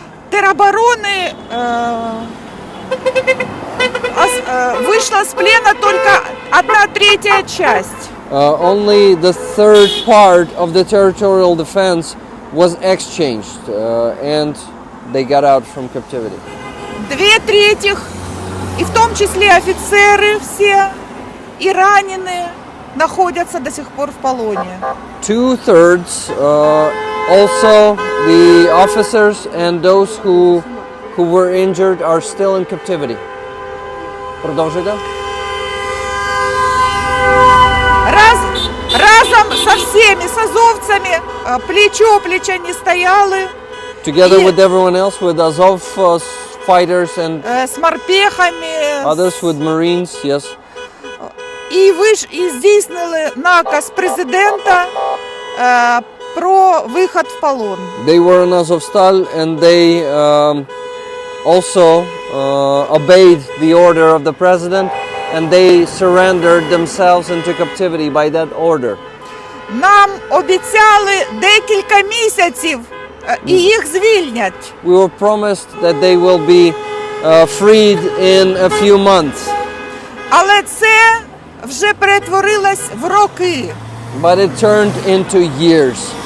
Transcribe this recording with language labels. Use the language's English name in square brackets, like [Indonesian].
[Russian] Теробороны вышла с плена только 1/3 часть. [English] Only the third part of the territorial defense was exchanged, and they got out from captivity. [Russian] 2/3, и в том числе офицеры все, и раненые, находятся до сих пор в полоне. [English] 2/3, also the officers and those who were injured are still in captivity. [Ukrainian] Продовжуйте. [Russian] Разом со всеми, с азовцами, плечо плеча не стояли. [English] Together with everyone else, with Azov fighters and [Russian] С морпехами. [English] others with Marines, yes. [Ukrainian] І здійснили наказ президента про вихід в полон. [English] They were in Azovstal and they also obeyed the order of the president and they surrendered themselves into captivity by that order. [Ukrainian] Нам обіцяли декілька місяців і їх звільнять. [English] We were promised that they will be freed in a few months. [Ukrainian] Але це вже перетворилось в роки. [English] But it turned into years.